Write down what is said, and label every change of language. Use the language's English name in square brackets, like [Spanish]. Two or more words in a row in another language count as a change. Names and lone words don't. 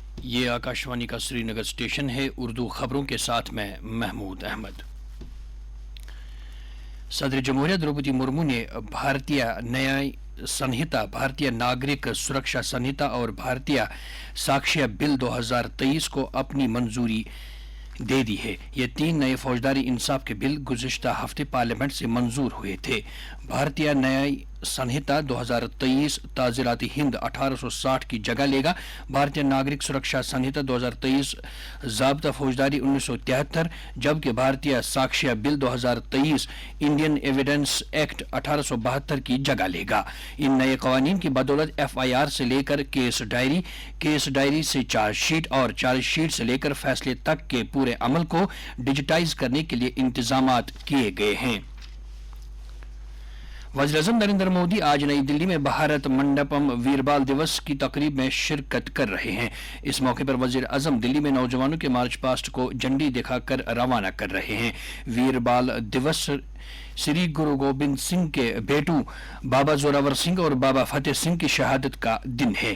[Urdu] یہ آکاشوانی کا سری نگر اسٹیشن ہے۔ اردو خبروں کے ساتھ میں محمود احمد۔ صدر جمہوریہ دروپدی مرمو نے بھارتیہ نیائی سنہتا، بھارتیہ ناگرک سرکشا سنہتا اور بھارتیہ ساکشیہ بل 2023 کو اپنی منظوری دے دی ہے۔ یہ 3 نئے فوجداری انصاف کے بل گزشتہ ہفتے پارلیمنٹ سے منظور ہوئے تھے۔ بھارتیہ نیائی سنہتا 2023 تعزیرات ہند 1860 کی جگہ لے گا۔ بھارتیہ ناگرک سرکشا سنہتا 2023 ضابطہ فوجداری 1973، جبکہ بھارتیہ ساکشیہ بل 2023 انڈین ایویڈنس ایکٹ 1872 کی جگہ لے گا۔ ان نئے قوانین کی بدولت FIR سے لے کر کیس ڈائری سے چارج شیٹ اور چارج شیٹ سے لے کر فیصلے تک کے پورے عمل کو ڈیجیٹائز کرنے کے لیے انتظامات کیے گئے ہیں۔ وزیراعظم نریندر مودی آج نئی دلی میں بھارت منڈپم ویر بال دیوس کی تقریب میں شرکت کر رہے ہیں۔ اس موقع پر وزیر اعظم دلی میں نوجوانوں کے مارچ پاسٹ کو جھنڈی دکھا کر روانہ کر رہے ہیں۔ ویر بال دیوس سری گرو گوبند سنگھ کے بیٹو بابا زوراور سنگھ اور بابا فتح سنگھ کی شہادت کا دن ہے۔